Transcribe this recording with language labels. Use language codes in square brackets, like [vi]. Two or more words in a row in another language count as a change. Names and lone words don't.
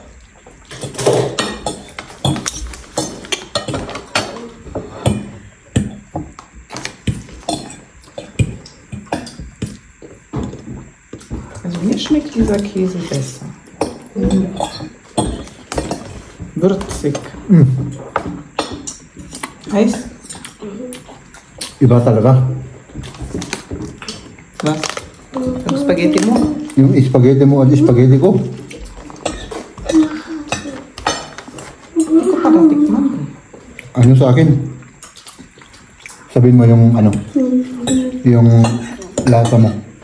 [de] Also mir schmeckt dieser Käse besser. Würzig. Heiß? [tl] Iba talaga. Was? Yung spaghetti mo? Yung spaghetti mo at spaghetti ko. Hindi ko pa natikman. Ano sa akin? Sabihin mo yung yung lasa mo.